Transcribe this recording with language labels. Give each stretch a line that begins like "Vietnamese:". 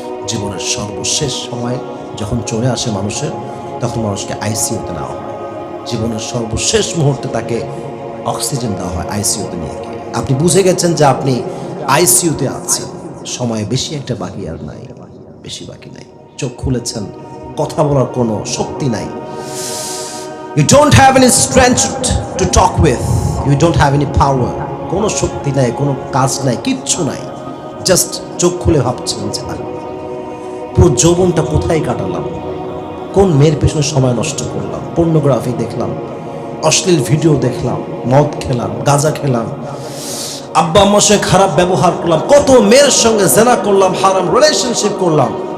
Bangla: জীবনের সর্বশেষ সময় যখন চলে আসে মানুষের, তখন মানুষকে আইসিইউতে নেওয়া হয়। জীবনের সর্বশেষ মুহূর্তে তাকে অক্সিজেন দেওয়া হয় আইসিইউতে নিয়ে গিয়ে। আপনি বুঝে গেছেন যে আপনি আইসিইউতে আছেন, সময় বেশি একটা বাকি আর নাই, বেশি বাকি নাই। চোখ খুলেছেন, কথা বলার কোনো শক্তি নাই।
English: You don't have any strength to talk with, you don't have any power,
Bangla: কোনো শক্তি নাই, কোনো কাজ নাই, কিচ্ছু নাই। জাস্ট চোখ খুলে ভাবছেন যে পুরো যৌবনটা কোথায় কাটালাম, কোন মেয়ের পেছনে সময় নষ্ট করলাম, পর্নোগ্রাফি দেখলাম, অশ্লীল ভিডিও দেখলাম, মদ খেলাম, গাঁজা খেলাম, আব্বা আম্মার সঙ্গে খারাপ ব্যবহার করলাম, কত মেয়ের সঙ্গে জেনা করলাম, হারাম রিলেশনশিপ করলাম।